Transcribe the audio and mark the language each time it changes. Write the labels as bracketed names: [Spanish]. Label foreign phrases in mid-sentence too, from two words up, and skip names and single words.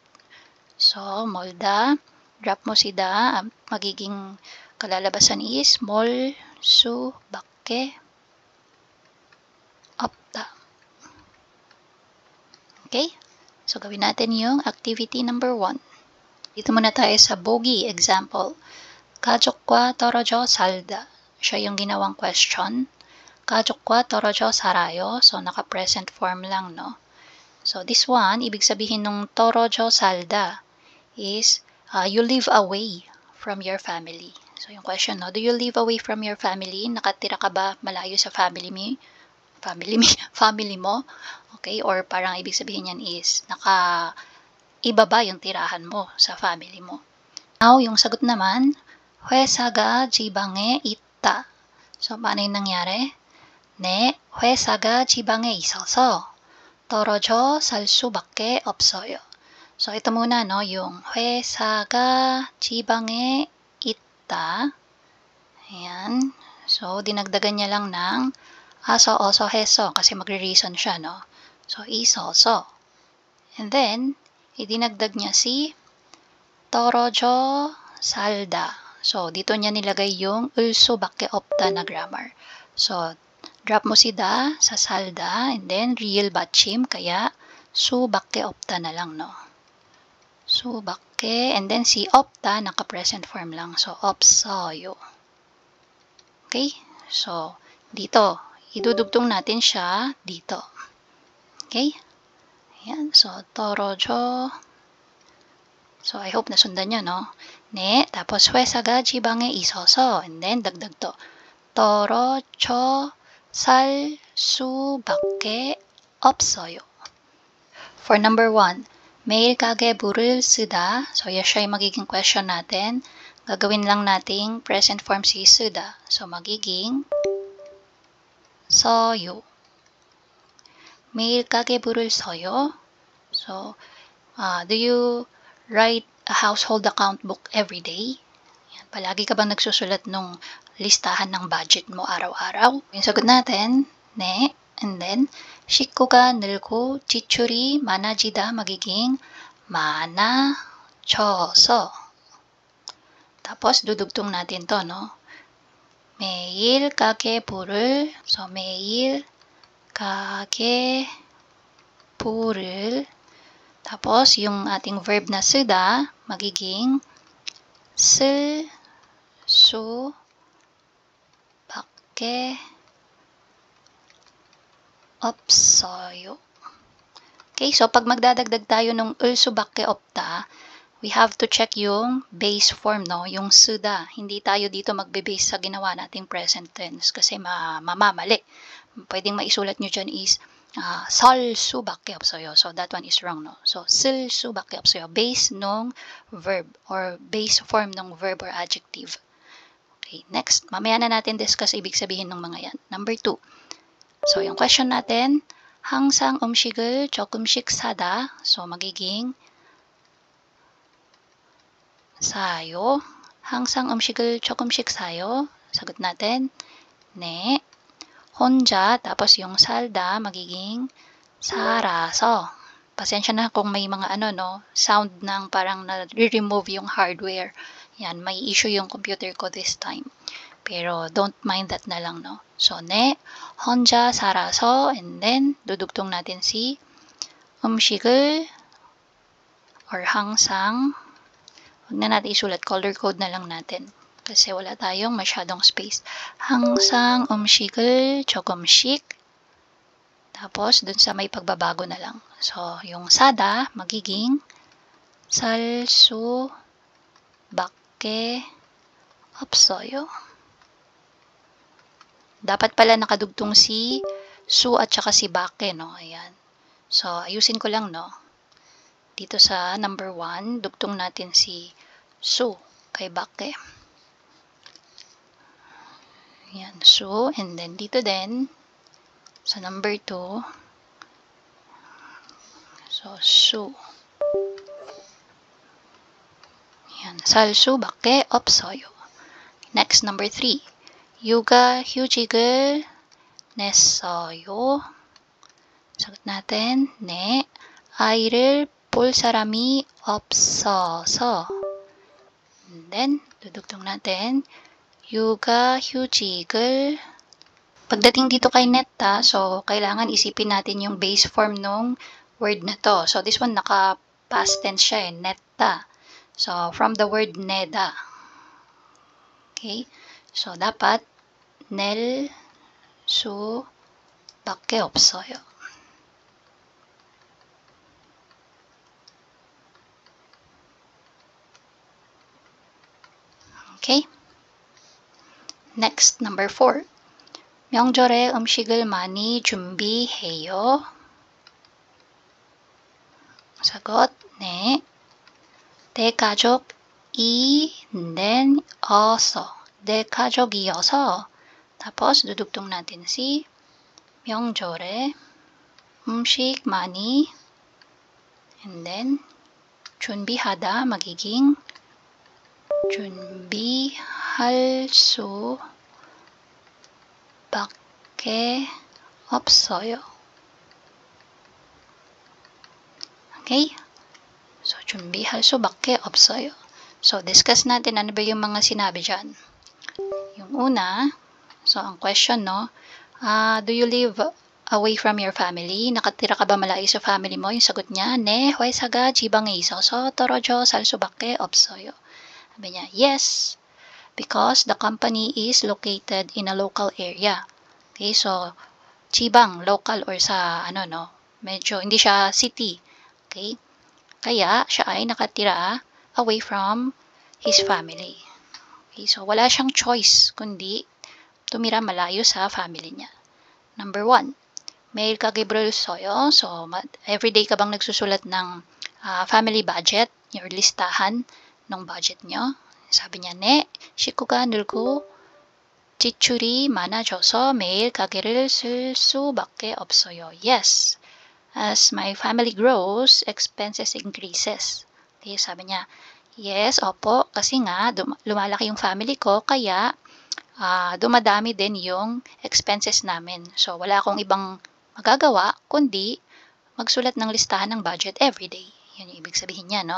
[Filipino] So, molda, drop mo si da, magiging kalalabasan is mol, su, bakke, opta. [English] Okay? [Filipino] So, gawin natin yung activity number 1. Dito muna tayo sa bogi example. [Korean] 가족과 떨어져 살다. [Filipino] Siya yung ginawang question. [Korean] 가족과 떨어져 살아요. [Filipino] So, naka-present form lang, no? [English] So, this one, [Filipino] ibig sabihin nung [Korean] 떨어져 살다 [Filipino] is [English] you live away from your family. [Filipino] So, yung question, no? [English] Do you live away from your family? [Filipino] Nakatira ka ba malayo sa family mo? [English] Okay? [Filipino] Or parang ibig sabihin yan is iba ba yung tirahan mo sa family mo? Now, yung sagot naman, [Korean] 회사가 지방에 있다. [Filipino] So, paano yung nangyari? [Korean] 네, 회사가 지방에 있어서 떨어져 살 수밖에 없어요. [Filipino] So, ito muna, no? Yung [Korean] 회사가 지방에 있다. [Filipino] Ayan. So, dinagdagan niya lang ng aso, oso, heso kasi magre-reason siya, no? So, isoso. And then, idinagdag niya si [Korean] 떨어져 살다. [Filipino] So, dito niya nilagay yung ulsubakke opta na grammar. So, drop mo si da sa salda and then real batchim kaya subakke opta na lang, no? Subakke and then si opta naka-present form lang. So, opsoyo. Okay? So, dito, idudugtong natin siya dito. Okay? Ayan. So, 떨어져. So, I hope nasundan nyo, no? [Korean] 네, tapos 회사가 지방에 있어서 [English] and then [Filipino] dagdag to. [Korean] 떨어져 살 수밖에 없어요. [English] For number 1, [Korean] 매일 가계부를 쓰다. [Filipino] So, yes, siya yung magiging question natin. Gagawin lang nating present form si 쓰다. So, magiging 써요. [Korean] 매일 가계부를 써요. [English] So, do you write a household account book every day? [Filipino] Yan. Palagi ka bang nagsusulat nung listahan ng budget mo araw-araw? Yung sagot natin, [Korean] 네. [English] And then, [Korean] 식구가 늘고 지출이 많아지다 magiging 많아져서. [Filipino] Tapos, dudugtong natin to, no? [Korean] 매일 가계부를, so 매일 가계부를, [Filipino] tapos, yung ating verb na 쓰다, magiging [Korean] 쓸 수밖에 없어요. [Filipino] Okay, so pag magdadagdag tayo ng ulsubakke opta, [English] we have to check yung base form, no? Yung 쓰다. [Filipino] Hindi tayo dito magbe-base sa ginawa nating present tense kasi mamamali. Pwedeng maisulat nyo dyan is [Korean] 설 수밖에 없어요. [English] So, that one is wrong, no? So, [Korean] 쓸 수밖에 없어요. [English] Base nung verb or base form ng verb or adjective. Okay, next. [Filipino] Mamaya na natin discuss ibig sabihin ng mga yan. Number 2. So, yung question natin, [Korean] 항상 음식을 조금씩 사다. [Filipino] So, magiging 사요. [Korean] 항상 음식을 조금씩 사요. [Filipino] Sagot natin, [Korean] 네. 혼자, [Filipino] tapos yung salda, magiging 살아서. Pasensya na kung may mga sound ng parang na-remove yung hardware. Yan, may issue yung computer ko [English] this time. [Filipino] Pero [English] don't mind that [Filipino] na lang, no? So, [Korean] 네, 혼자 살아서, [English] and then, [Filipino] dudugtong natin si 음식을 or 항상, huwag na natin isulat, [English] color code [Filipino] na lang natin. Kasi wala tayong masyadong space. [Korean] 항상 음식을 조금씩. [Filipino] Tapos, dun sa may pagbabago na lang. So, yung sada, magiging [Korean] 살 수밖에 없어요. [Filipino] Dapat pala nakadugtong si su at saka si bake, no? Ayan. So, ayusin ko lang, no? Dito sa number 1, dugtong natin si su kay bake. Ayan, su. And then, dito din, sa number 2, so, su. Ayan, [Korean] 살 수밖에 없어요. [English] Next, number 3. [Korean] 육아휴직을 냈어요. 사got natin, 네. 아이를 볼 사람이 없어서. And then, [Filipino] dudugtong natin, 육아휴직을. Pagdating dito kay netta, so, kailangan isipin natin yung base form ng word na to. So, this one, naka-past tense siya netta. So, from the word neda. Okay? So, dapat, [Korean] 낼 수밖에 없어요. [English] Okay? Next, number 4. [Korean] 명절에 음식을 많이 준비해요. 사got, 네. 대가족이 then 어서. 대가족이어서. [Filipino] Tapos, dudugtong natin si [Korean] 명절에 음식 많이 [English] and then [Filipino] 준비하다 magiging [Korean] 준비할 수밖에 없어요. [English] Okay? [Korean] So, 준비할 수밖에 없어요. [Filipino] So, discuss natin ano ba yung mga sinabi dyan. Yung una, so ang question, no, [English] do you live away from your family? [Filipino] Nakatira ka ba malayo sa family mo? Yung sagot niya, [Korean] 네, 회사가 지방에 있어서 떨어져 살 수밖에 없어요. [Filipino] Sabi niya, [English] yes, because the company is located in a local area. [Filipino] Okay, so, jibang, local or sa, medyo, hindi siya city. Okay, kaya siya ay nakatira [English] away from his family. [Filipino] Okay, so wala siyang choice kundi tumira malayo sa family niya. [English] Number 1, [Korean] 매일 가계부를 써요. [Filipino] So, everyday ka bang nagsusulat ng [English] family budget, [Filipino] your listahan ng budget nyo? Sabi niya, [Korean] 네, 식구가 늘고 지출이 많아져서 매일 가계를 쓸 수밖에 없어요. [English] Yes, as my family grows, expenses increases. [Filipino] Okay, sabi niya, yes, opo, kasi nga lumalaki yung family ko, kaya dumadami din yung expenses namin. So, wala akong ibang magagawa, kundi magsulat ng listahan ng budget everyday. Yun yung ibig sabihin niya, no?